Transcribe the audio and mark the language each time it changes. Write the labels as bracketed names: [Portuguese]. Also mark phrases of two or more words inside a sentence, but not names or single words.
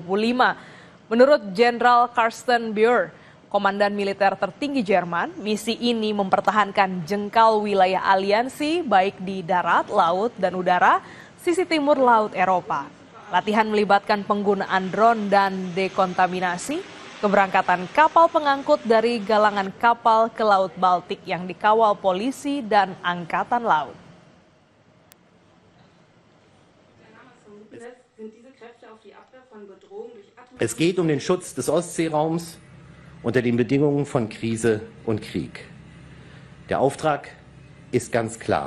[Indonesian] Menurut Jenderal Carsten Buhr, komandan militer tertinggi Jerman, misi ini mempertahankan jengkal wilayah aliansi baik di darat, laut, dan udara, sisi timur Laut Eropa. Latihan melibatkan penggunaan drone dan dekontaminasi, keberangkatan kapal pengangkut dari galangan kapal ke Laut Baltik yang dikawal polisi dan Angkatan Laut. [German] Es geht um den Schutz des Ostseeraums unter den Bedingungen von Krise und Krieg. Der Auftrag ist ganz klar.